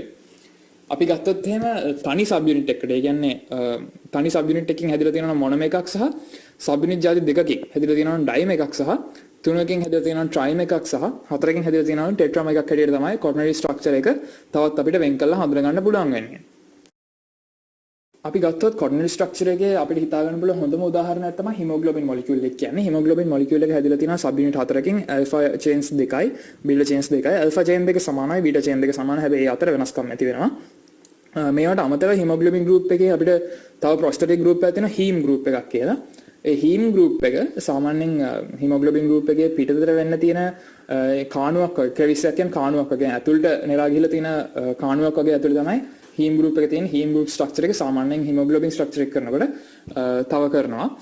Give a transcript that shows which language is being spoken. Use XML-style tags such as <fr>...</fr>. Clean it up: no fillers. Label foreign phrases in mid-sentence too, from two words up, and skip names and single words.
<si>අපි ගත්තොත් එහෙම තනි</si> <en>sub unit</en> <si>එකකට ඒ කියන්නේ තනි</si> <en>sub unit</en> <si>එකකින් හැදිලා තියෙනවා මොනම එකක් සහ</si> <en>sub unit</en> <si>ಜಾති දෙකකින් හැදිලා තියෙනවා ඩයිම එකක් සහ තුනකින් හැදිලා තියෙනවා ට්‍රයිම එකක් සහ හතරකින් හැදිලා තියෙනවා ටෙට්‍රාම එකක් හැටියට තමයි</si> <en>quaternary structure</en> <si>එක තවත් අපිට වෙන් කරලා හඳුනා ගන්න පුළුවන් වෙන්නේ. අපි ගත්තොත්</si> <en>quaternary structure</en> <si>එකේ අපිට හිතා ගන්න පුළුවන් හොඳම උදාහරණයක් තමයි</si> <en>hemoglobin molecule</en> <si>එක කියන්නේ.</si> <en>hemoglobin molecule</en> <si>එක හැදිලා තියෙනවා</si> <en>sub unit</en> <si>හතරකින්</si> <en>alpha chains</en> <si>දෙකයි</si> <en>beta chains</en> <si>දෙකයි.</si> <en>alpha chain</en> <si>දෙක සමානයි</si> <en>beta chain</en> <si>දෙක සමානයි. හැබැයි ඒ අතර වෙනස්කම් ඇති වෙනවා. මේවට අමතරව</si> <en>hemoglobin group</en> <si>එකේ අපිට තව</si> <en>prosthetic group</en> <si>එකක් තියෙනවා</si> <en>heme group</en> <si>එකක් කියලා. ඒ</si> <en>heme group</en> <si>එක සාමාන්‍යයෙන්</si> <en>hemoglobin group</en> <si>එකේ පිටතට වෙන්න තියෙන කාණුවක් වගේ crevice එකක් කියන කාණුවක් වගේ ඇතුළට නෙලා ගිහලා තියෙන කාණුවක් වගේ ඇතුළේ තමයි heme group එකේ තියෙන</si> <en>heme group structure</en> <si>එක සාමාන්‍යයෙන්</si> <en>hemoglobin structure</en> <si>එක කරනකොට තව කරනවා.</si>